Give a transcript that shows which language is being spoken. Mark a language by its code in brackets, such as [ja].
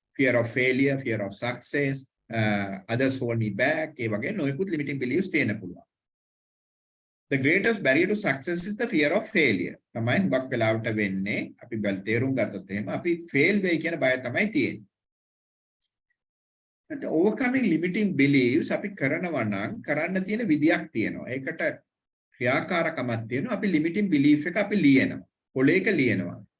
[en] fear of failure, fear of success, others hold me back. [si] ඒ වගේ නොයෙකුත් ලිමිටිං බිලීෆ්ස් තියෙන්න පුළුවන්. [en] The greatest barrier to success is the fear of failure. [si] තමයි හුඟක් වෙලාවට වෙන්නේ අපි බල තේරුම් ගත්තොත් එහෙම අපි fail වෙයි කියන බය තමයි තියෙන්නේ. [en] but overcoming limiting beliefs [si] අපි කරනවා නම් කරන්න තියෙන විදියක් තියෙනවා. ඒකට ක්‍රියාකාරකමක් තියෙනවා. අපි limiting belief එක අපි ලියනවා. පොලේක ලියනවා.